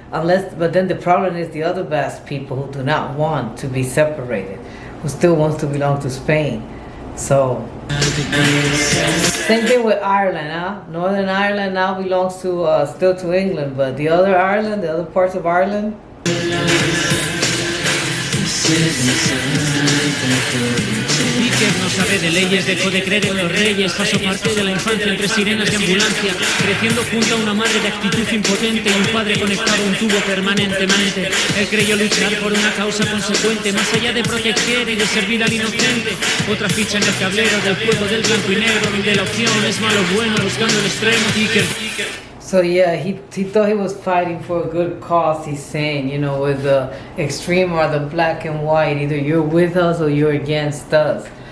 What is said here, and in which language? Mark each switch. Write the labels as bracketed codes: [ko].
[en] But then the problem is the other Basque people who do not want to be separated, who still wants to belong to Spain. So, same thing with Ireland, huh? Northern Ireland now belongs to still to England, but the other Ireland, the other parts of Ireland. [es] Iker no sabe de leyes, dejó de creer en los reyes, pasó parte de la infancia entre sirenas de ambulancia, creciendo junto a una madre de actitud impotente y un padre conectado a un tubo permanentemente. Él creyó luchar por una causa consecuente, más allá de proteger y de servir al inocente. Otra ficha en el tablero del juego del blanco y negro, donde la opción es malo o bueno, buscando el extremo. Iker. [en] So yeah, he thought he was fighting for a good cause, he's saying, with the extreme or the black and white, either you're with us or you're against us.